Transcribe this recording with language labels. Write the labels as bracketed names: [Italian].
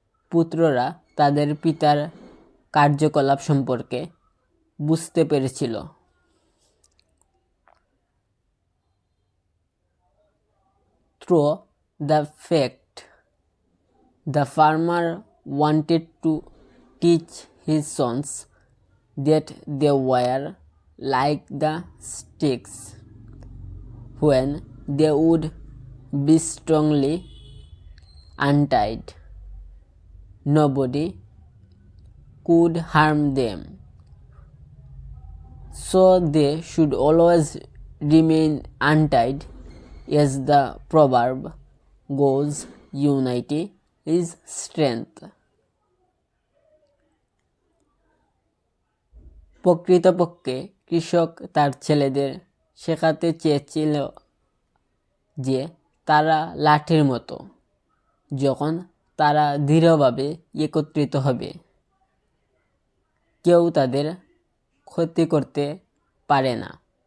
[Bangla] পুত্ররা তাদের পিতার কার্যকলাপ সম্পর্কে বুঝতে পেরেছিল। [English] Through the fact the farmer wanted to teach his sons that they were like the sticks. When they would be strongly untied, nobody could harm them. So they should always remain untied. As the proverb goes, unity is strength. [Bangla] প্রকৃতপক্ষে কৃষক তার ছেলেদের শেখাতে চেয়েছিল যে তারা লাঠির মতো, যখন তারা দৃঢ়ভাবে একত্রিত হবে কেউ তাদের ক্ষতি করতে পারে না।